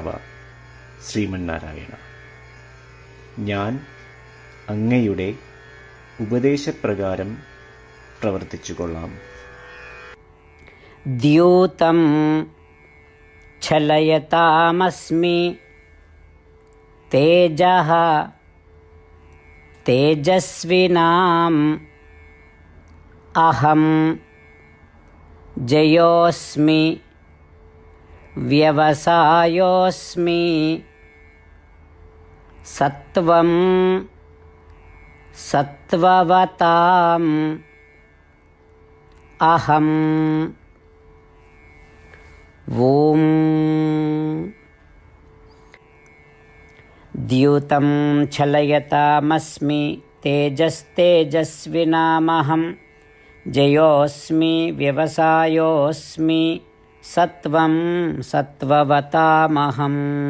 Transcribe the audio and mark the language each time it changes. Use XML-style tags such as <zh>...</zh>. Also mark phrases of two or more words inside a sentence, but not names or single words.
<ml>ശ്രീമന്നാരായണ, ഞാൻ അങ്ങയുടെ ഉപദേശപ്രകാരം പ്രവർത്തിച്ചുകൊള്ളാം.</ml> <sa>ദ്യൂതം ഛലയതാമസ്മി തേജഃ തേജസ്വിനാം അഹം जयोऽस्मि व्यवसायोऽस्मि सत्वं सत्ववताम् अहम् ॐ द्यूतं छलयतामस्मि तेजस्तेजस्विनामहं जयोऽस्मि व्यवसायोऽस्मि सत्वं सत्ववतामहम्</sa>